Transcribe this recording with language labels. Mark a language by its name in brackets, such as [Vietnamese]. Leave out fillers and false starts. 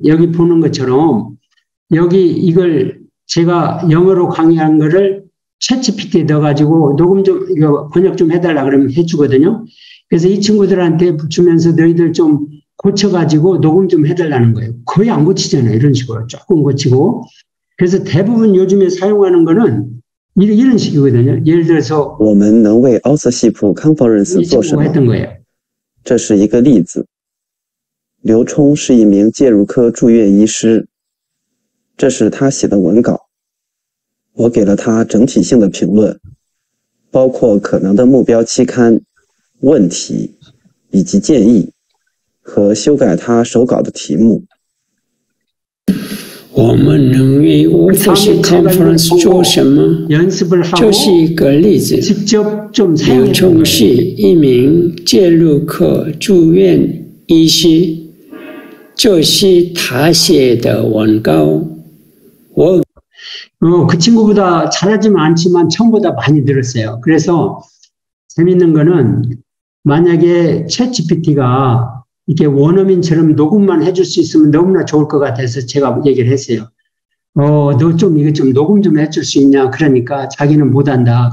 [Korean] 여기 보는 것처럼 여기 이걸 제가 영어로 강의한 거를 챗GPT에 넣어가지고 녹음 좀, 이거 번역 좀 해달라 그러면 해주거든요. 그래서 이 친구들한테 주면서 너희들 좀 고쳐가지고 녹음 좀 해달라는 거예요. 거의 안 고치잖아요. 이런 식으로 조금 고치고. 그래서 대부분 요즘에 사용하는 거는 이런 식이거든요. 예를 들어서 [Chinese] 我们能为奥瑟西普 Conference 做什么？ [Korean] 했던 거예요. [Chinese] 这是一个例子。刘冲是一名介入科住院医师，这是他写的文稿。我给了他整体性的评论，包括可能的目标期刊、问题以及建议，和修改他手稿的题目。我们能为OFC Conference 做什么？这是一个例子。刘冲是一名介入科住院医师，这是他写的文稿。 [Korean] 그 친구보다 잘하지는 않지만 처음보다 많이 늘었어요. 그래서 재밌는 거는 만약에 챗GPT가 이렇게 원어민처럼 녹음만 해줄 수 있으면 너무나 좋을 것 같아서 제가 얘기를 했어요. 너 좀 이거 좀 녹음 좀 해줄 수 있냐? 그러니까 자기는 못한다.